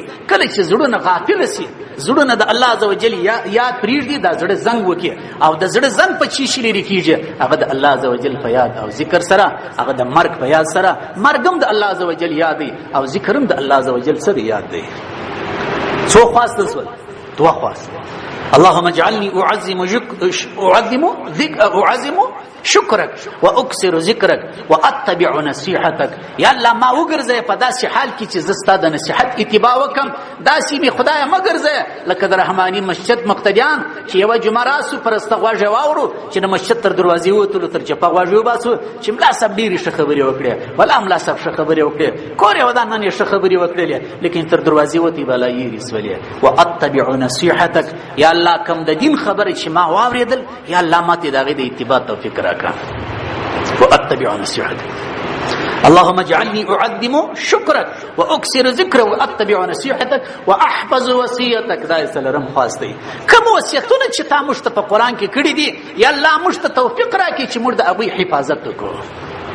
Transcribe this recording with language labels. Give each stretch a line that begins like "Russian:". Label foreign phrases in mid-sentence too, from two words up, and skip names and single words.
Pashto: کله چې زړونه غافل شي زړونه د
Arabic: الله عزوجل
Pashto: یاد پریږدي دا زړه زنګ وکي او د زړه زنګ په چی شي لري کیږي هغه د
Arabic: الله عزوجل
Pashto: په یاد او ذکر سره هغه د مرګ په یاد سره مرګم د
Arabic: الله عزوجل
Pashto: یاد دی او ذکرم د
Arabic: الله عزوجل
Pashto: سره یاد دی. څو خواست سول دوا خواست
Arabic: اللهم اجعلني اعظم شکرک واکثر ذکرک واتبع نصیحتک.
Pashto: یا الله ما وګرځې په داسې حال کې چې زستا د نصیحت اتباع وکم. داسې می خدای ما ګرځې لکه د رحماني مسجد مقتدیان چې یو جمعه راسو پرسته غواړي واورو چې د مسجد تر دروازې وته تر چپا غواړي وباسو چې ملا صاحب ډېری ښه خبرې وکړي ولا ملا صاحب ښه خبرې وکړي کور یو دا نن ښه خبرې وکړي لیکن تر دروازې وته بلا یې رسولې.
Arabic: واتبع نصیحتک.
Pashto: یا الله کوم د دین خبره چې ما واوریدل یا الله ماته دغه د اتباع توفیق
Arabic: واتبع نصيحتك. اللهم اجعلني اعظم شكرك واكثر ذكرك واتبع نصيحتك واحفظ وصيتك.
Pashto: دا سلرم خاص دی. کوم وصیتونه چې تا مشت په قران کې کړی دي یا الله مشت توفیق راکړي چې موږ د ابوی حفاظت وکړو.